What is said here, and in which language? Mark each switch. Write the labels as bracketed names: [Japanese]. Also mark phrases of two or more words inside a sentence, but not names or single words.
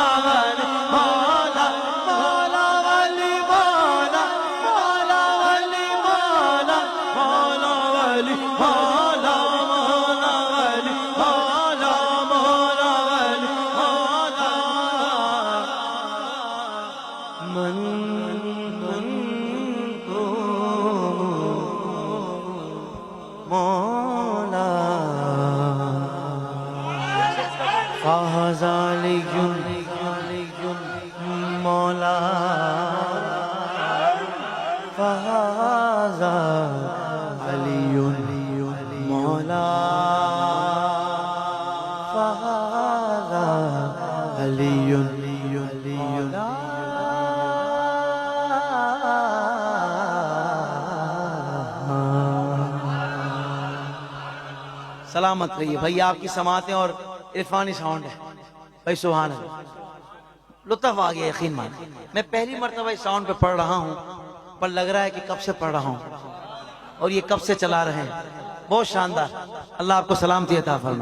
[Urdu] علی مولا مولا علی مولا مولا علی مولا مولا علی مولا مولا علی مولا مولا علی مولا من کو مولا فاز علی مولا فاز علی مولا فاز علی مولا. سلامت رہیے بھائی، آپ کی سماعتیں اور عرفانی ساؤنڈ ہے بھائی. سبحان اللہ، لطف آ گیا یقین مان. میں پہلی مرتبہ اس ساؤنڈ پہ پڑھ رہا ہوں پر لگ رہا ہے کہ کب سے پڑھ رہا ہوں اور یہ کب سے چلا رہے ہیں. بہت شاندار. اللہ آپ کو سلامتی عطا فرمائے.